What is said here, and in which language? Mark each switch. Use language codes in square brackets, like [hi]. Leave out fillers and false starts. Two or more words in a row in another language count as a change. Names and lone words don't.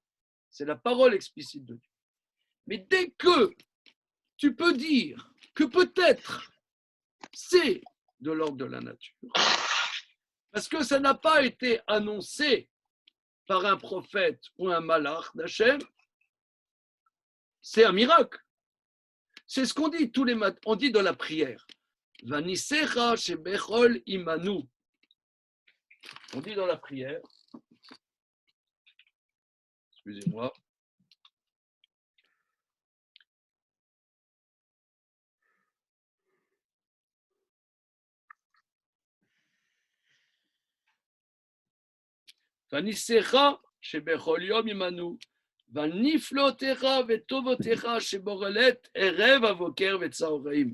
[fr] C'est la parole explicite de Dieu. Mais dès que tu peux dire que peut-être c'est de l'ordre de la nature, parce que ça n'a pas été annoncé par un prophète ou un malach d'Hachem, c'est un miracle. C'est ce qu'on dit tous les matins, on dit dans la prière. [he] ונסיך שבכל עמנו. [fr] On dit dans la prière, excusez-moi, [he] ונסיך שבכל יום עמנו. ונפלאותיך וטובותיך שבכל עת ערב ובוקר וצהריים.